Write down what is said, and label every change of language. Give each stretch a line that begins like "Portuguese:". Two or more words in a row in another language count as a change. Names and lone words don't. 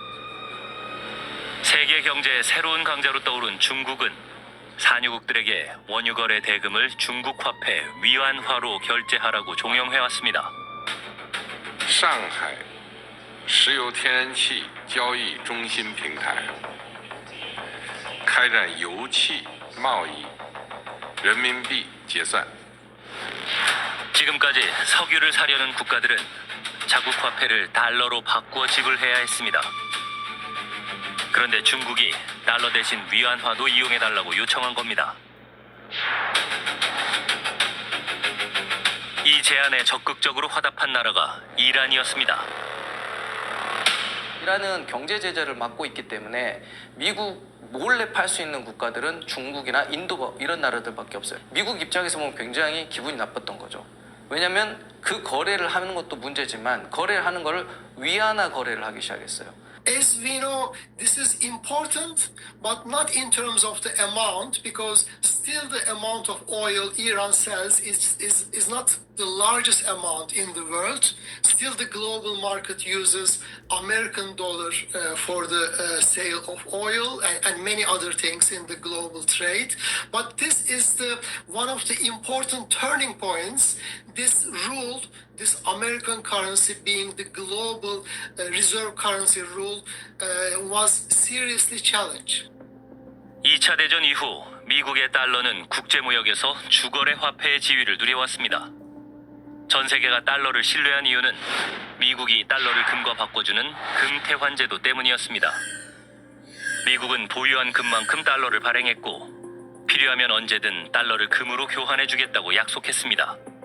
Korean: 세계 경제의 새로운 강자로 떠오른 중국은 산유국들에게 원유 거래 대금을 중국 화폐 위안화로 결제하라고 종용해왔습니다.
Chinese: 上海石油天然气交易中心平台开展油气贸易人民币结算。
Korean: 지금까지 석유를 사려는 국가들은 자국 화폐를 달러로 바꾸어 지불해야 했습니다. 그런데 중국이 달러 대신 위안화도 이용해달라고 요청한 겁니다. 이 제안에 적극적으로 화답한 나라가 이란이었습니다. 이란은 경제 제재를 막고 있기 때문에 미국 몰래 팔 수 있는 국가들은 중국이나 인도 이런 나라들밖에 없어요. 미국 입장에서 보면 굉장히 기분이 나빴던 거죠. 왜냐하면 그 거래를 하는 것도 문제지만 거래를 하는 거를 위안화 거래를 하기 시작했어요.
English: As we know, this is important, but not in terms of the amount, because still the amount of oil Iran sells is not the largest amount in the world. Still, the global market uses American dollar for the sale of oil and many other things in the global trade. But this is one of the important turning points. This rule, this American currency being the global reserve currency rule, was seriously challenged.
Korean: 2차 대전 이후 미국의 달러는 국제무역에서 주거래 화폐의 지위를 누려왔습니다. 전 세계가 달러를 신뢰한 이유는 미국이 달러를 금과 바꿔주는 금태환제도 때문이었습니다. 미국은 보유한 금만큼 달러를 발행했고 필요하면 언제든 달러를 금으로 교환해주겠다고 약속했습니다.